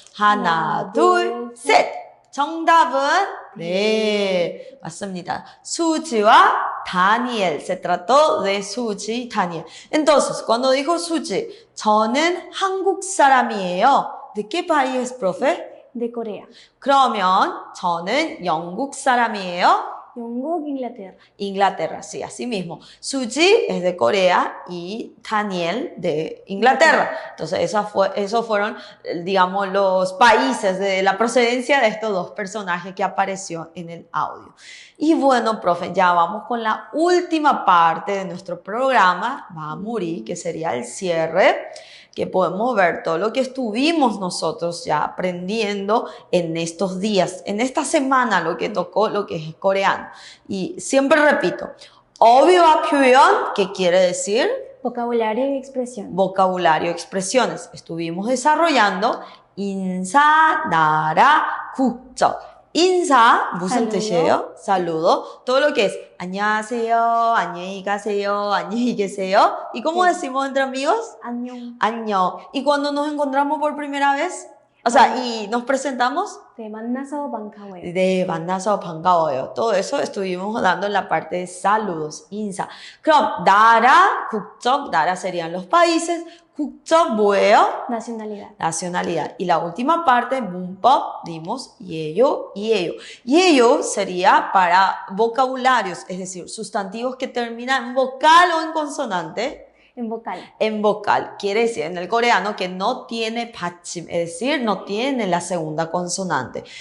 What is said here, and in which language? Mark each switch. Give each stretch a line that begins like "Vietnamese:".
Korean: 하나, 둘, 셋. 정답은 네, 맞습니다.
Spanish: 수지와 다니엘. Se trató de Suji, Daniel. Entonces, cuando dijo Suji,
Korean: 저는 한국 사람이에요.
Spanish: ¿De qué país, profe? De Corea.
Korean: 그러면 저는 영국 사람이에요.
Spanish: 영국, Inglaterra. Inglaterra, sí, así mismo. Suji es de Corea y Daniel de Inglaterra. Entonces, esos fueron, digamos, los países de la procedencia de estos dos personajes que apareció en el audio. Y bueno, profe, ya vamos con la última parte de nuestro programa, Maamuri, que sería el cierre, que podemos ver todo lo que estuvimos nosotros ya aprendiendo en estos días, en esta semana lo que tocó, lo que es coreano. Y siempre repito, 어휘와 표현, ¿qué quiere decir? Vocabulario y expresión. Vocabulario, expresiones. Estuvimos desarrollando 인사, 나라, 국적.
Korean: 인사, 무슨 뜻이에요? Saludo.
Spanish: Todo lo que es
Korean: 안녕하세요, 안녕히 가세요, 안녕히 계세요.
Spanish: ¿Y cómo Sí. decimos entre amigos?
Korean: 안녕. 안녕.
Spanish: ¿Y cuando nos encontramos por primera vez? O sea, y nos presentamos
Korean: 네, 만나서 반가워요. de 만나서 반가워요.
Spanish: Todo eso estuvimos dando en la parte de saludos, 인사.
Korean: 그럼 나라, 국적, 나라
Spanish: serían los países,
Korean: 국적 뭐예요?
Spanish: Nacionalidad. Nacionalidad. Y la última parte, 문법, dimos 예요 y ello. Yeyo sería para vocabularios, es decir, sustantivos que terminan en vocal o en consonante. En vocal. En vocal, quiere decir en el coreano que no tiene 받침, es decir, no tiene la segunda consonante.